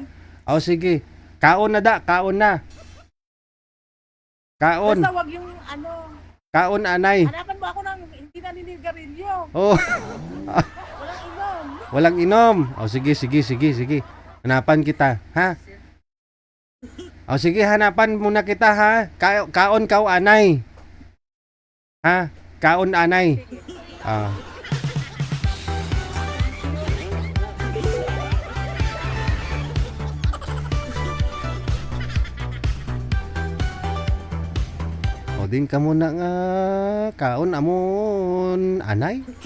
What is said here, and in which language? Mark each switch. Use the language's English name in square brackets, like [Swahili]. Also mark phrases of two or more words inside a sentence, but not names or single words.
[Hiligaynon] Sige. Kaon na. Kaon. [Filipino] Basta wag yung [Hiligaynon] Kaon, anay. [Filipino] hanapan mo ako ng hindi naninigarilyo. Walang inom. Sige. Hanapan kita, ha? Sige, hanapan muna kita, ha? [Hiligaynon] Kaon ka, anay. Ha? Kaon, anay. Din ka muna nga kaon amon anay.